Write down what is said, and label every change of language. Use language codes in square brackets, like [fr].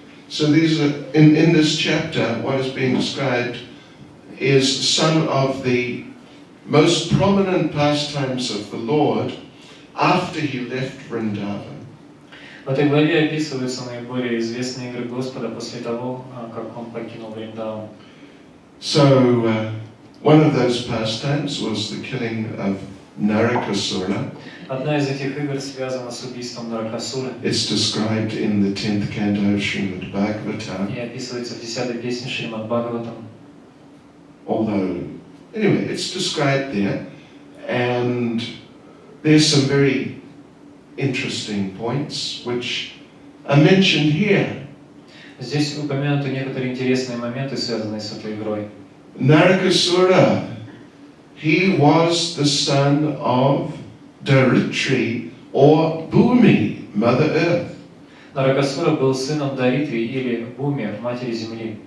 [en] So these are, in this chapter, what is being described is some of the most prominent pastimes of the Lord after he left Vrindavan. [ru] В этой главе описываются наиболее известные игры Господа после того, как он покинул Вриндаван. [en] So one of those pastimes was the killing of Narakasura. [ru] Одна из этих игр связана с убийством Наракасуры. [en] It's described in the 10th canto of Srimad Bhagavatam. [ru] И описывается в 10-й песне Шримад Бхагаватам. [en] Although, anyway, it's described there, and there's some very interesting points which are mentioned here. [ru] Здесь упомянуты некоторые интересные моменты, связанные с этой игрой. [en] Narakasura, he was the son of Daritri or Bhumi, Mother Earth. [ru] Наракасура был сыном Даритри или Буми, матери земли.